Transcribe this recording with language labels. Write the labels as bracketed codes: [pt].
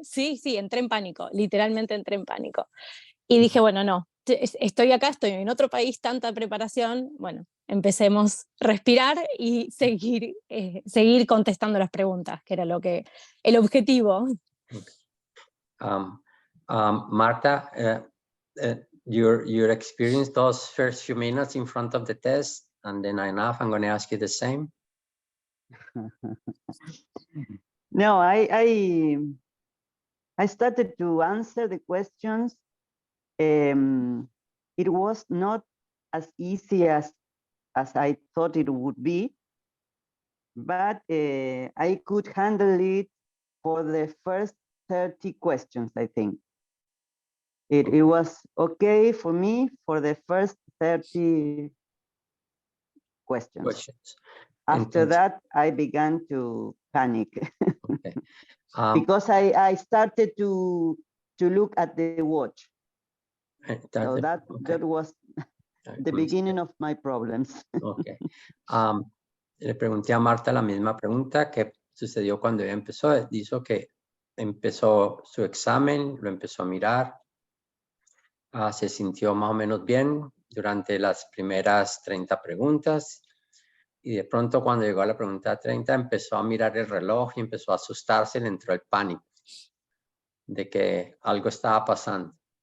[es] Sí, entré en pánico, literalmente entré en pánico. Y dije, bueno, no, estoy acá, estoy en otro país, tanta preparación, bueno, empecemos a respirar y seguir contestando las preguntas, que era el objetivo. [en] Marta, your experience those first few minutes in front of the test, and then I'm going to ask you the same. No, I started to answer the questions. It was not as easy as I thought it would be, but I could handle it for the first 30 questions, I think. It was okay for me for the first 30 questions. After that, I began to panic. Okay. Because I started to look at the watch. So that was the beginning of my problems. Okay. [es] Le pregunté a Marta la misma pregunta que sucedió cuando ella empezó. Dijo que empezó su examen, lo empezó a mirar, se sintió más o menos bien durante las primeras 30 preguntas y de pronto cuando llegó a la pregunta 30 empezó a mirar el reloj y empezó a asustarse, le entró el pánico de que algo estaba pasando.